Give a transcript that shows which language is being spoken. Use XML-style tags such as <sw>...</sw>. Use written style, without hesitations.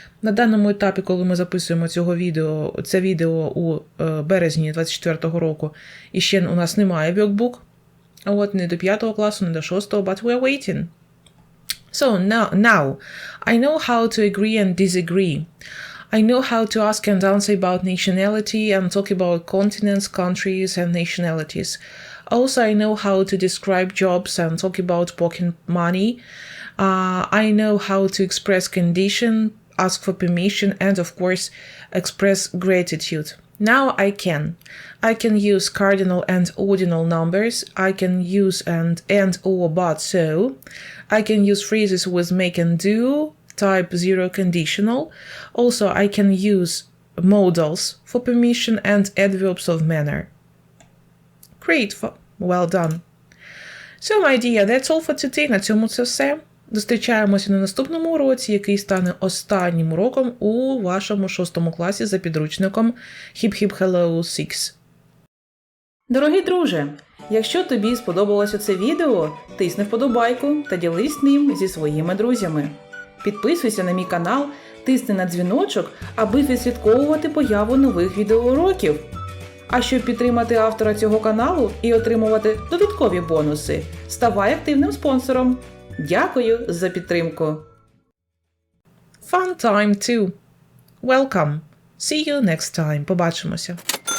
<uk>На даному етапі, коли ми записуємо це відео у березні 24-го року, і ще у нас немає workbook, от не до 5 класу, не до 6-го,</uk> <en>but we're waiting. So, now, I know how to agree and disagree. I know how to ask and answer about nationality and talk about continents, countries, and nationalities. Also, I know how to describe jobs and talk about pocket money. I know how to express condition, ask for permission, and of course, express gratitude. Now I can. I can use cardinal and ordinal numbers. I can use and or but so. I can use phrases with make and do, type 0 conditional. Also, I can use modals for permission and adverbs of manner. Great. Well done. So, my dear, that's all for today.</en> <uk>На цьому це все. Зустрічаємося на наступному уроці, який стане останнім уроком у вашому 6 класі за підручником Hip Hip Hello 6. Дорогий друже, якщо тобі сподобалося це відео, тисни вподобайку та ділись ним зі своїми друзями. Підписуйся на мій канал, тисни на дзвіночок, аби відслідковувати появу нових відеоуроків. А щоб підтримати автора цього каналу і отримувати додаткові бонуси, ставай активним спонсором. Дякую за підтримку.</uk> <en>Fun time too. Welcome. See you next time.</en> <uk>Побачимося.</uk>